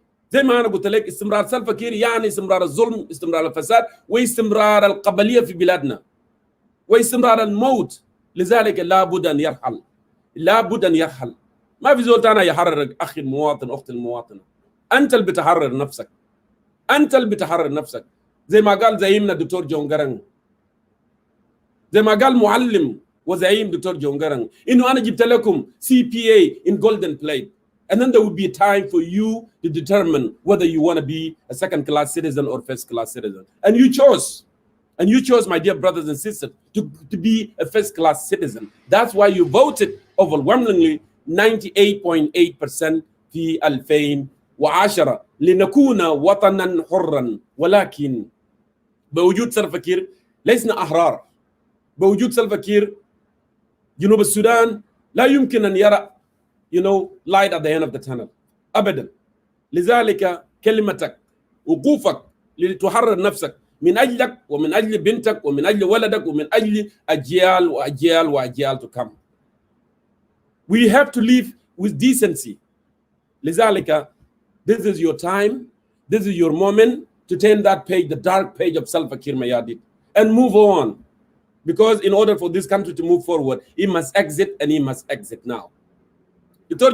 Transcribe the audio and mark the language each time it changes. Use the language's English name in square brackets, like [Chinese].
[Arabic] زي ما أنا قلت لك استمرار سلفا كير يعني استمرار الظلم، استمرار الفساد، واستمرار القبلية في بلادنا، واستمرار الموت. لذلك لابد أن يرحل، لابد أن يرحل. ما في زول تاني يحرر أخي المواطن، أختي المواطنة. أنت اللي بتحرر نفسك، أنت اللي بتحرر نفسك. زي ما قال زعيمنا الدكتور جون جرن، زي ما قال معلم وزعيم دكتور جون جرن، إنه أنا جبت لكم [English] CPA in golden plate, and then there will be a time for you to determine whether you want to be a second-class citizen or first-class citizen. And you chose, my dear brothers and sisters, to be a first-class citizen. That's why you voted overwhelmingly 98.8% [Arabic] في 2010 لنكون وطنا حرا. ولكن بوجود سلفا كير لسنا أحرار. بوجود سلفا كير جنوب السودان لا يمكن أن يرى [English] light at the end of the tunnel [Arabic] أبدا. لذلك كلمتك، وقوفك لتحرر نفسك من أجلك ومن أجل بنتك ومن أجل ولدك ومن أجل أجيال وأجيال وأجيال [English] to come. We have to live with decency. [Arabic] لذلك [English] this is your time, this is your moment to turn that page, the dark page of Salva Kiir Mayardit, and move on. Because in order for this country to move forward, he must exit, and he must exit now. Dr.